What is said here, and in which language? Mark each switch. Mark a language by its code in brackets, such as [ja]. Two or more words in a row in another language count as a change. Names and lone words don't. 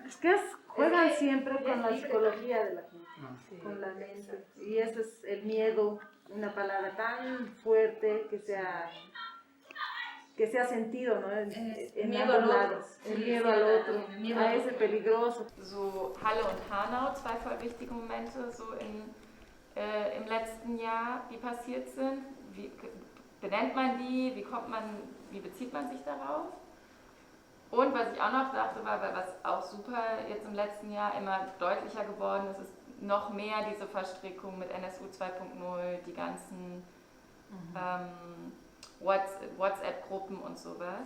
[es] Es que juegan siempre con la psicología de la gente, con la mente. Y ese es el miedo, una palabra tan fuerte que se ha sentido, ¿no? En miedo ambos al lados. otro. El miedo al otro, miedo a al ese peligroso. [de] So Halle und Hanau, 2 voll wichtige Momente so im letzten Jahr, die passiert sind. Wie benennt man die? Wie bezieht man sich darauf? Und was ich auch noch dachte, war, was auch super jetzt im letzten Jahr immer deutlicher geworden ist, ist noch mehr diese Verstrickung mit NSU 2.0, die ganzen WhatsApp-Gruppen und sowas.